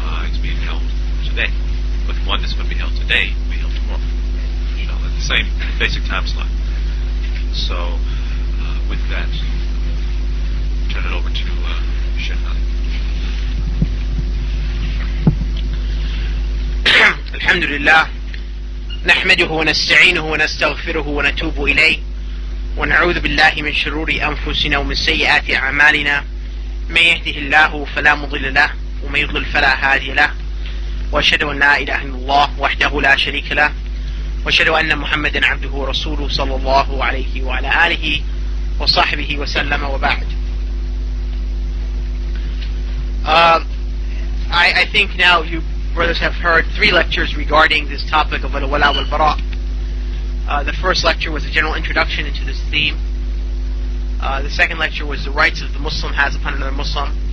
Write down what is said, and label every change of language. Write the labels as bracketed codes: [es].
[en] It's being held today. But the one that's going to be held today will be held tomorrow. Inshallah, at the same basic time slot. So, with that, turn it over to Sheikh Ali. [ar] Alhamdulillah. نحمده ونستعينه ونستغفره ونتوب إليه ونعوذ بالله من شرور أنفسنا ومن سيئات أعمالنا من يهده الله فلا مضل له ومن يضلل فلا هادي له وأشهد أن لا إله إلا الله وحده لا شريك له وأشهد أن محمدا عبده ورسوله صلى الله عليه وعلى آله وصحبه وسلم وبعد. [en] I think now you brothers have heard 3 lectures regarding this topic of al-wala wal-bara. The first lecture was a general introduction into this theme. The second lecture was the rights of the Muslim has upon another Muslim.